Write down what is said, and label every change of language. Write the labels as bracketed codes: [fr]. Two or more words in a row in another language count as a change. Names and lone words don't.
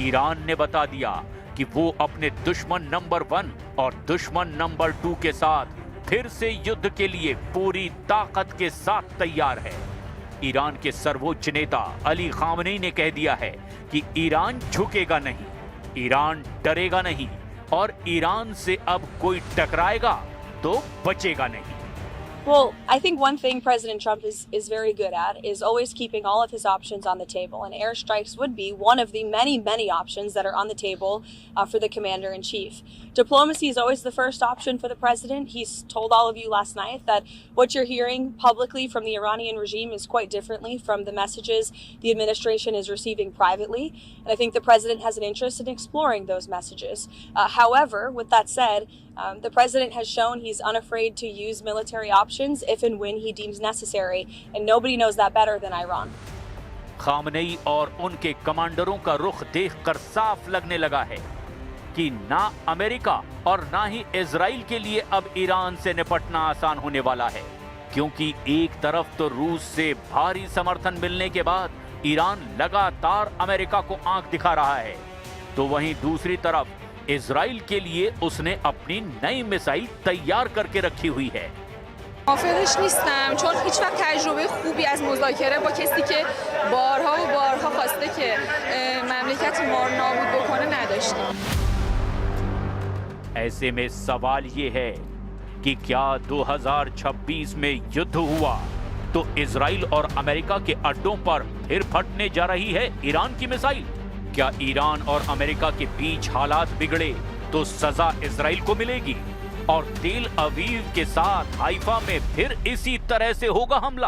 [hi] ईरान ने बता दिया कि वो अपने दुश्मन नंबर 1 और दुश्मन नंबर 2 के साथ फिर से युद्ध के लिए पूरी ताकत के साथ तैयार है। ईरान के सर्वोच्च नेता अली खामनेई ने कह दिया है कि ईरान झुकेगा नहीं, ईरान डरेगा नहीं और ईरान से अब कोई टकराएगा तो बचेगा नहीं। [en] Well, I think one thing President Trump is very good at is always keeping all of his options on the table, and airstrikes would be one of the many options that are on the table for the commander-in-chief. Diplomacy is always the first option for the president. He's told all of you last night that what you're hearing publicly from the Iranian regime is quite differently from the messages the administration is receiving privately, and I think the president has an interest in exploring those messages. However, with that said, the president has shown he's unafraid to use military options if and when he deems necessary, and nobody knows that better than Iran. [hi] खामनेई और उनके कमांडरों का रुख देखकर साफ लगने लगा है कि ना अमेरिका और ना ही इजराइल के लिए अब ईरान से निपटना आसान होने वाला है, क्योंकि एक तरफ तो रूस से भारी समर्थन मिलने के बाद ईरान लगातार अमेरिका को आंख दिखा रहा है, तो वहीं दूसरी तरफ इजराइल के लिए उसने अपनी नई मिसाइल तैयार करके रखी हुई है। [fa] موافقش نیستم چون هیچ وقت تجربه خوبی از مذاکره با کسی که بارها و بارها خواسته که مملکت ما رو نابود بکنه نداشتیم. [hi] ऐसे में सवाल ये है कि क्या 2026 में युद्ध हुआ तो इजराइल और अमेरिका के अड्डों पर फिर फटने जा रही है ईरान की मिसाइल? क्या ईरान और अमेरिका के बीच हालात बिगड़े तो सजा इजराइल को मिलेगी और तेल अवीव के साथ हाइफा में फिर इसी तरह से होगा हमला?